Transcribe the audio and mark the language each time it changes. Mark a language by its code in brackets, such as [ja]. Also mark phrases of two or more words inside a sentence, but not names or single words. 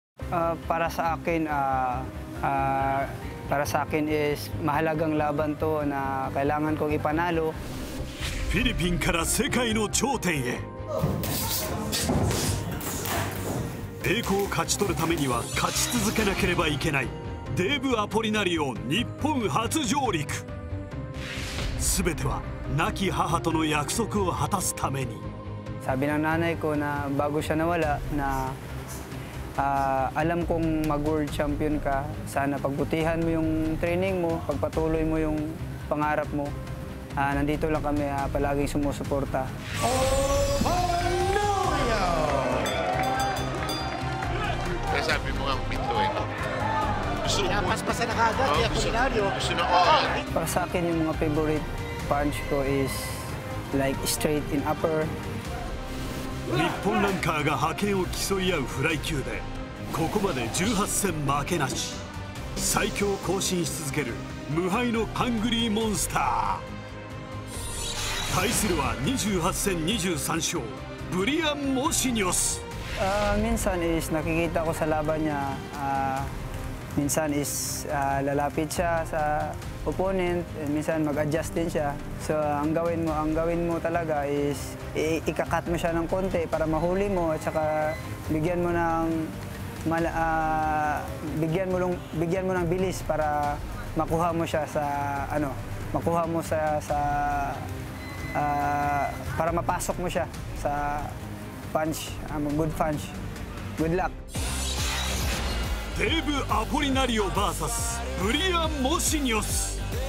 [tl] Para sa akin, para sa akin is mahalagang laban to na kailangan kong ipanalo. [ja] フィリピンから世界の頂点へ。栄光を勝ち取るためには勝ち続けなければいけない。デーブ・アポリナリオ日本初上陸。全ては亡き母との約束を果たすために。 [tl] Sabi ng nanay ko na bago siya nawala na alam kong mag-world champion ka, sana pagbutihan mo yung training mo, pagpatuloy mo yung pangarap mo. Nandito lang kami palaging sumusuporta. Kaya sabi mo nga pinto eh. Pinapaspasan na kagad, kaya Apolinario. Para sa akin, yung mga [en] favorite punch [tl] ko [en] is like straight in upper. [ja] 日本ランカーが覇権を競い合うフライ級でここまで18戦負けなし。最強を更新し続ける無敗のハングリーモンスター。対するは28戦23勝ブリアン・モシニョス。 [tl] Minsan is nakikita ko sa laban niya, minsan is lalapit siya sa opponent, minsan mag-adjust din siya. So ang gawin mo talaga is ikakat mo siya ng konti para mahuli mo at saka bigyan mo ng bilis para makuha mo siya sa para mapasok mo siya sa punch, [en] good punch. Good luck. [ja] デーブ・アポリナリオ VS ブリアン・モシニョス。